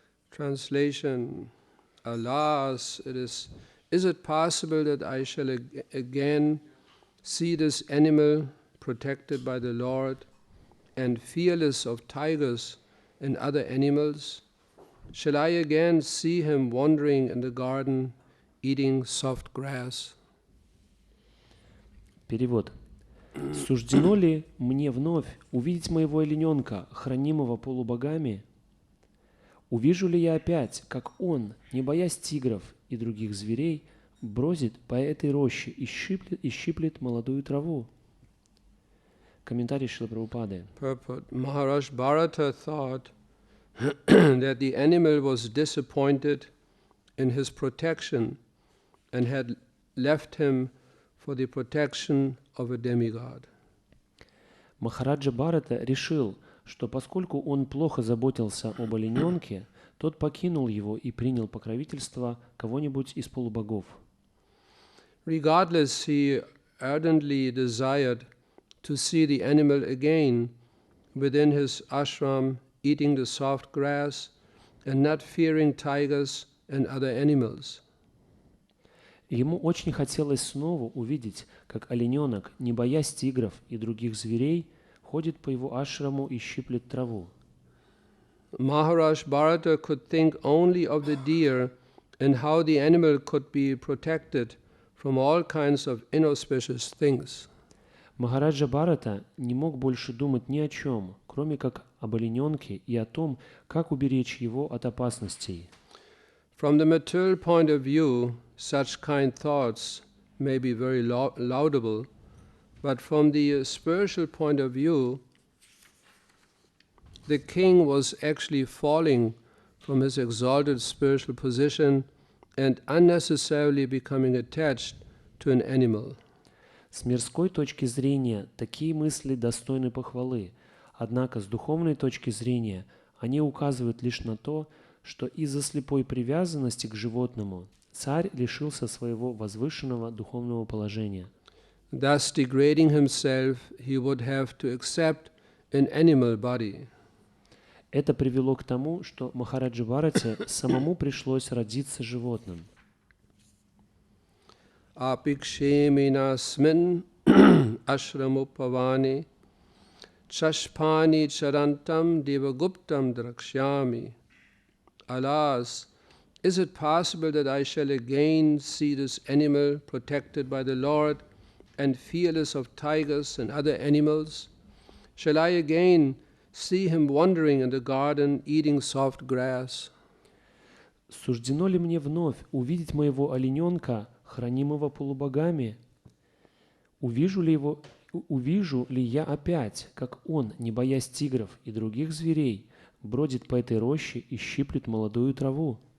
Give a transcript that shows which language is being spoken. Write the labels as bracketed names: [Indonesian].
[English] Translation: Alas, is it possible that I shall again see this animal protected by the Lord and fearless of tigers and other animals? Shall I again see him wandering in the garden, eating soft grass? [Russian] Перевод. Суждено ли мне вновь увидеть моего олененка, хранимого полубогами? Увижу ли я опять, как он, не боясь тигров и других зверей, бродит по этой роще и щиплет молодую траву? Комментарий Шрилы Прабхупады. [English] Purport: Maharaj Bharata thought that the animal was disappointed in his protection and had left him for the protection of a demigod. [Russian] Махараджа Бхарата решил, что поскольку он плохо заботился об олененке, тот покинул его и принял покровительство кого-нибудь из полубогов. [English] Regardless, he ardently desired to see the animal again within his ashram, eating the soft grass and not fearing tigers and other animals. [Russian] Ему очень хотелось снова увидеть, как олененок, не боясь тигров и других зверей, ходит по его ашраму и щиплет траву. [English] Maharaj Bharata could think only of the deer and how the animal could be protected from all kinds of inauspicious things. [Russian] Махараджа Бхарата не мог больше думать ни о чем, кроме как об олененке и о том, как уберечь его от опасностей. [English] From the material point of view, such kind thoughts may be very laudable, but from the spiritual point of view, the king was actually falling from his exalted spiritual position and unnecessarily becoming attached to an animal. [Russian] С мирской точки зрения такие мысли достойны похвалы, однако с духовной точки зрения они указывают лишь на то, что из-за слепой привязанности к животному царь лишился своего возвышенного духовного положения. [English] Thus degrading himself, he would have to accept an animal body. [Russian] Это привело к тому, что Махараджи Бхарате самому пришлось родиться животным. [Sanskrit] Apiksheminasmin ashramupavani chashpani charantam devaguptam drakshami. [English] Alas, is it possible that I shall again see this animal protected by the Lord and fearless of tigers and other animals? Shall I again see him wandering in the garden, eating soft grass? [Russian] Суждено ли мне вновь увидеть моего олененка, хранимого полубогами? Увижу ли я опять, как он, не боясь тигров и других зверей, бродит по этой роще и щиплет молодую траву?